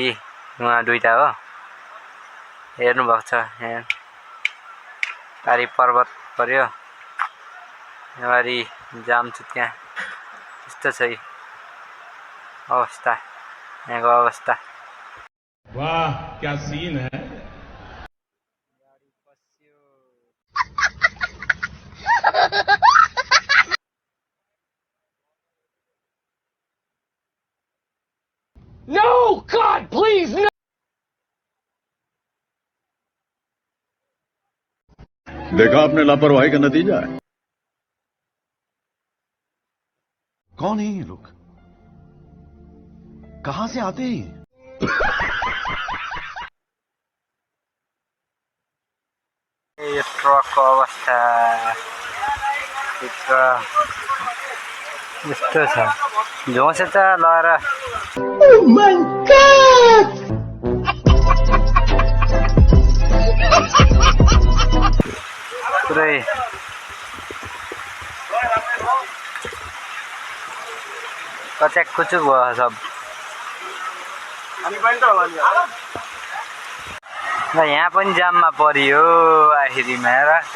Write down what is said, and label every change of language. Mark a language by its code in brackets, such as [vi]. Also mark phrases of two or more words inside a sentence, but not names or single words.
[ne] उहाँ दुईटा हो, हेर्नुभएको छ। यहाँ पारि पर्वत पर्यो, गाडी जाम छ त्यहाँ यस्तो छ अवस्था यहाँको अवस्था [hi] वाह क्या सीन है [en] No! God, please, no! [hi] देखा आपने लापरवाही का नतीजा है कौन है ये लोग कहां से आते हैं ये? [ne] यो ट्रकको अवस्था भित्र यस्तो छ झोसे त लगेर पुरै कच्याक कुचुक भयो सब ल यहाँ पनि जाममा परियो आखिरीमा हेर